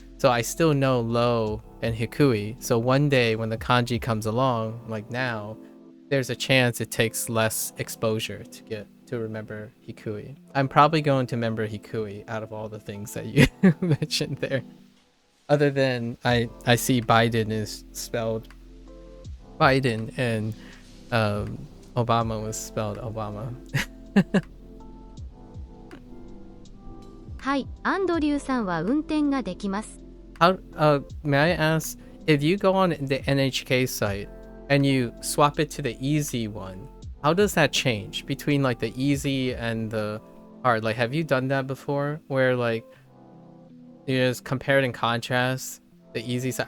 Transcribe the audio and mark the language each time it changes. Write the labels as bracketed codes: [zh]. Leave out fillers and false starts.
[en] So I still know low and hikui. So one day when the kanji comes along, like now, there's a chance it takes less exposure to get to remember hikui. I'm probably going to remember hikui out of all the things that you mentioned there. Other than I see Biden is spelled Biden and Obama was spelled Obama. [ja] はい、アンドリューさんは運転ができます。 [en] How may I ask if you go on the NHK site and you swap it to the easy one, how does that change between like the easy and the hard? Like, have you done that before where like you just compare it and contrast the easy side?